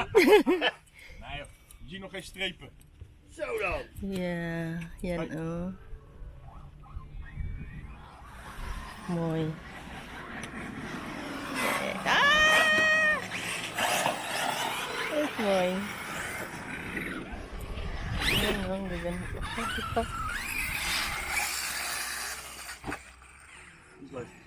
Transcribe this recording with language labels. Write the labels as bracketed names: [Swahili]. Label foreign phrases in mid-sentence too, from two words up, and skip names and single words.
[Dutch] Nee joh, je ziet nog geen strepen. Zo dan. Ja, [Filipino] yan oh. [Dutch] Mooi. Ah! Echt mooi. [Filipino] Yan oh, gaganda. Ito. [Dutch] Is leuk.